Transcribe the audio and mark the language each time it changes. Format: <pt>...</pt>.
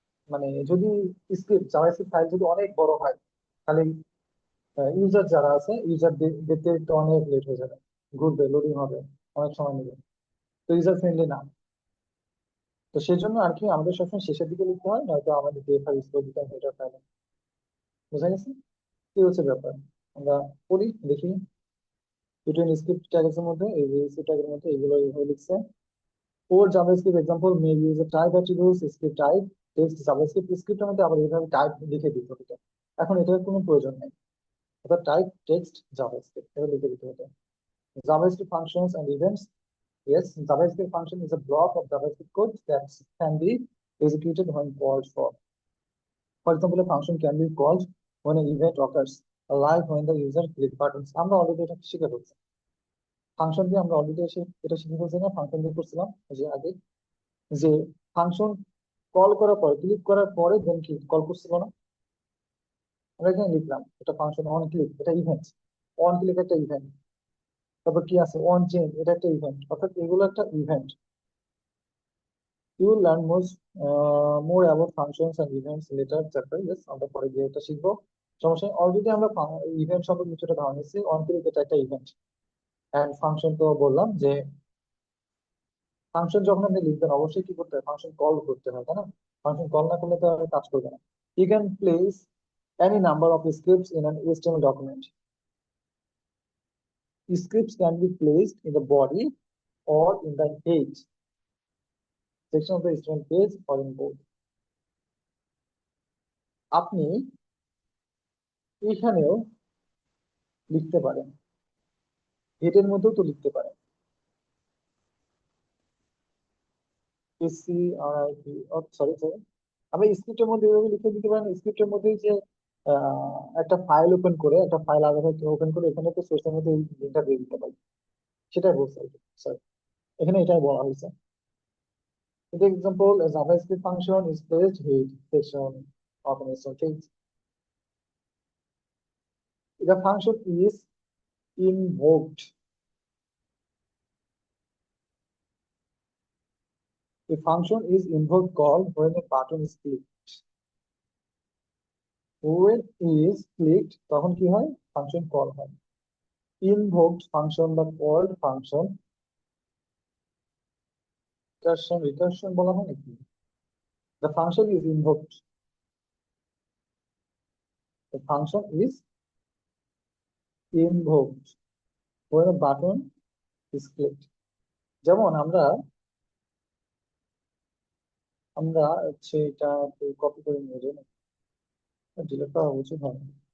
<bn>মানে যদি script JavaScript file যদি অনেক বড় হয়, তাহলে ইউজার যারা আছে ইউজার দেখতে দেখতে অনেক লেট হয়ে যাবে, ঘুরবে, লোডিং হবে, অনেক সময় নেবে, তো ইউজার ফ্রেন্ডলি না। তো সেই জন্য আর কি আমাদের সবসময় শেষের দিকে লিখতে হয়, নয়তো আমাদের ডিএফআর স্কোর দিতে হয় হেডার ফাইলে। বোঝা গেছে? কি হচ্ছে ব্যাপার, আমরা পড়ি দেখি। বিটুইন স্ক্রিপ্ট ট্যাগের মধ্যে এই স্ক্রিপ্ট ট্যাগের মধ্যে এগুলো এইভাবে লিখছে।</bn> <en>For JavaScript example may use a type attributes script type text JavaScript</en> <bn>স্ক্রিপ্টের মধ্যে আবার এইভাবে টাইপ লিখে দিতে হতো। এখন এটার কোনো প্রয়োজন নেই, অর্থাৎ টাইপ টেক্সট JavaScript এটা লিখে দিতে হতো।</bn> <en>JavaScript functions and events. Yes, JavaScript function is a block of JavaScript code that can be executed when called for. For example, a function can be called when an event occurs, like when the user click buttons.</en> <bn>আমরা already এটা শিখে ফেলছি, function দিয়ে আমরা already এটা শিখে ফেলছি না, ফাংশন দিয়ে করছিলাম যে আগে, যে ফাংশন কল করার পরে, ক্লিক করার পরে দেন কি কল করছিল না, আমরা এখানে লিখলাম এটা ফাংশন অন ক্লিক, এটা ইভেন্ট, অন ক্লিক একটা ইভেন্ট, তারপর কি আছে অন চেঞ্জ, এটা একটা ইভেন্ট, অর্থাৎ এগুলো একটা event.</bn> <en>You will learn more about functions and events later chapter.</en> <bn>Yes, আমরা পরে গিয়ে এটা শিখবো, সমস্যা নেই। অলরেডি আমরা ইভেন্ট সম্পর্কে কিছুটা ধারণা নিচ্ছি, অন ক্লিক এটা একটা ইভেন্ট। এন্ড ফাংশন তো বললাম যে ফাংশন যখন আপনি লিখবেন অবশ্যই কি করতে হয়, ফাংশন কল করতে হয়, তাই না? ফাংশন কল না করলে তো আর কাজ করবে না।</bn> <en>You can place any number of scripts in an HTML document. Scripts can be placed in the body or in the head section of the HTML page or in both.</en> <bn>আপনি এখানেও লিখতে পারেন, হেডের মধ্যেও তো লিখতে পারেন, SCRIP, সরি সরি, আপনি স্ক্রিপ্টের মধ্যে এভাবে লিখে দিতে পারেন। স্ক্রিপ্টের মধ্যেই যে একটা ফাইল ওপেন করে, একটা ফাইল আলাদা ওপেন করে এখানে তো সোর্সের মধ্যে এই লিঙ্কটা দিয়ে দিতে পারি, সেটাই বলছে স্যার, এখানে এটাই বলা হয়েছে।</bn> <en>For example, a JavaScript function is placed head section of an HTML page. The function is invoked. A function is invoked called when a button is clicked. When is clicked,</en> <bn>তখন কি হয়?</bn> <en>Function call হয়। Invoked function বা called function, recursion</en> <bn>বলা হয় নাকি?</bn> <en>The function is invoked. The function is invoked when a button is clicked.</en> <bn>যেমন আমরা আমরা হচ্ছে এটা কপি করে নিয়ে যাই, ডিলিট করা উচিত হয় না।</bn>